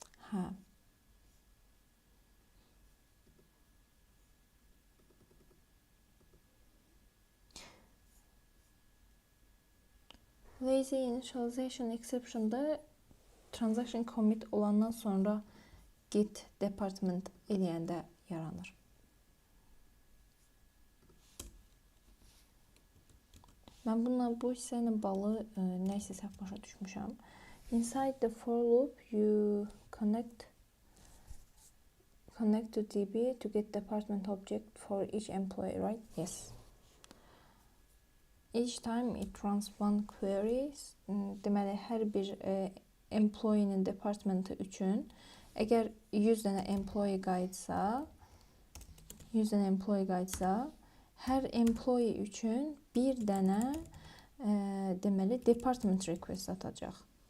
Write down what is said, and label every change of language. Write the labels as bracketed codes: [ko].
[az] Hə. Lazy initialization exception'da transaction commit olandan sonra get department eləyəndə yaranır. Mən bu hissə ilə bağlı nəysə səhv başa düşmüşəm. [en] Inside the for loop, you connect to DB to get department object for each employee, right? Yes. Each time it runs one query. [az] Deməli, hər bir employee-nin departmenti üçün əgər 100 dənə employee qayıtsa, hər employee üçün bir dənə deməli department request atacaq.